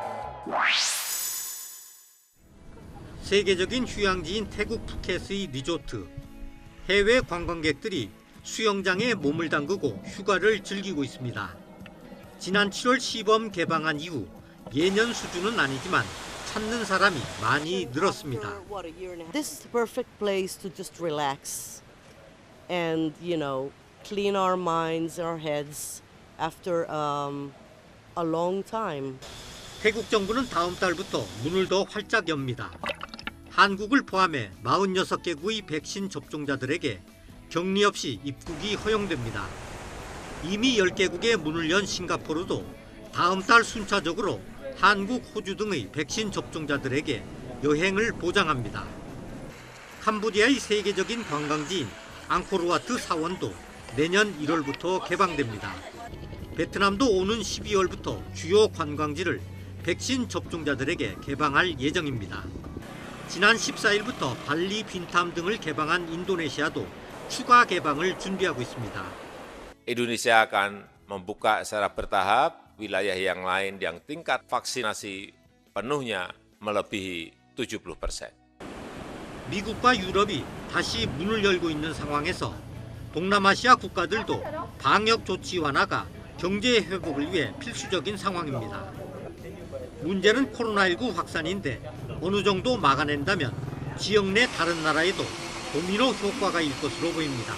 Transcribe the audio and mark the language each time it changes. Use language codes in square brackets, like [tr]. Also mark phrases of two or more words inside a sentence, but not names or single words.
[ko] 세계적인 휴양지인 태국 푸켓의 리조트. 해외 관광객들이 수영장에 몸을 담그고 휴가를 즐기고 있습니다. 지난 7월 시범 개방한 이후 예년 수준은 아니지만 찾는 사람이 많이 늘었습니다. [en] This is the perfect place to just relax and, clean our minds, our heads after a long time. [ko] 태국 정부는 다음 달부터 문을 더 활짝 엽니다. 한국을 포함해 46개국의 백신 접종자들에게 격리 없이 입국이 허용됩니다. 이미 10개국에 문을 연 싱가포르도 다음 달 순차적으로 한국, 호주 등의 백신 접종자들에게 여행을 보장합니다. 캄보디아의 세계적인 관광지인 앙코르와트 사원도 내년 1월부터 개방됩니다. 베트남도 오는 12월부터 주요 관광지를 백신 접종자들에게 개방할 예정입니다. 지난 14일부터 발리, 빈탐 등을 개방한 인도네시아도 추가 개방을 준비하고 있습니다. [id] Indonesia akan membuka secara bertahap wilayah yang lain yang tingkat vaksinasi penuhnya melebihi 70%. [ko] 미국과 유럽이 다시 문을 열고 있는 상황에서 동남아시아 국가들도 방역 조치 완화가 경제 회복을 위해 필수적인 상황입니다. 문제는 코로나19 확산인데 어느 정도 막아낸다면 지역 내 다른 나라에도 도미노 효과가 일 것으로 보입니다.